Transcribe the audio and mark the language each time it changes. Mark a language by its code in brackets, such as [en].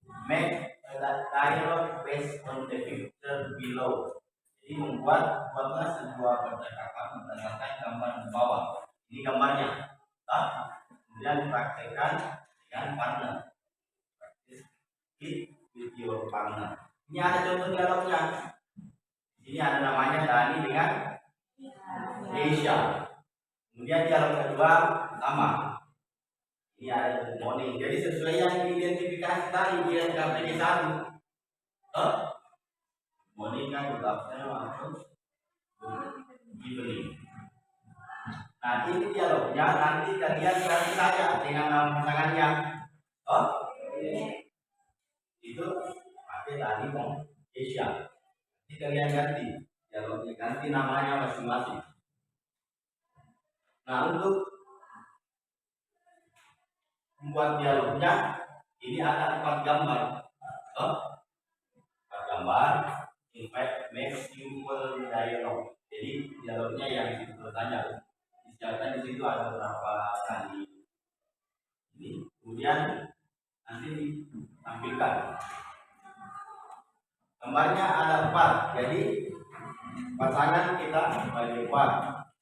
[en] Make a dialogue based on the picture below. [id] Jadi buatlah sebuah percakapan berdasarkan gambar di bawah. Ini gambarnya. Kemudian praktekkan dengan partner. [en] Practice with your partner. [id] Ini ada contoh dialognya. Ini ada namanya Dani dengan Asia. Kemudian dialog kedua sama. Ini ada [en] good morning. [id] Jadi sesuai yang diidentifikasi tadi dia KPG 1. [en] Morning kan good afternoon atau good evening. [id] Nah ini dialognya nanti kalian ganti saja dengan nama pasangannya. Itu pakai Dani dan Asia. Nanti kalian ganti dialognya, ganti namanya masing-masing. Nah untuk membuat dialognya ini ada 4 gambar. 4 gambar. [en] In fact, make simple dialog. [id] Jadi dialognya yang simple saja. Misalkan di situ ada beberapa kali ini. Kemudian nanti ditampilkan. Gambarnya ada 4. Jadi pasangan kita bagi 4.